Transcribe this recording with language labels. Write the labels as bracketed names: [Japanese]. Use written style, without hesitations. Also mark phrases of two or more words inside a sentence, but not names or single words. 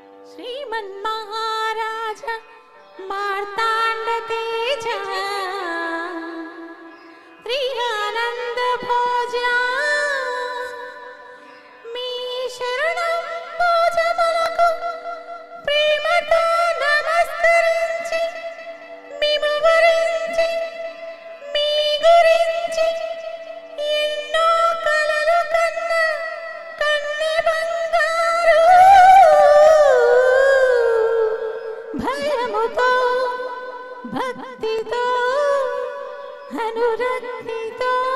[Sanskrit] श्रीमन्महाराज मार्ताण्ड तेज त्रियानंद भोजा [Telugu] మీ శరణం भोजमुలకు ప్రేమతో నమస్కరించి మిమ్ము గురించి మీ గురించి ఎన్నో కలలు కన్న కన్నె బంగారు భయముతో భక్తితో అనురక్తితో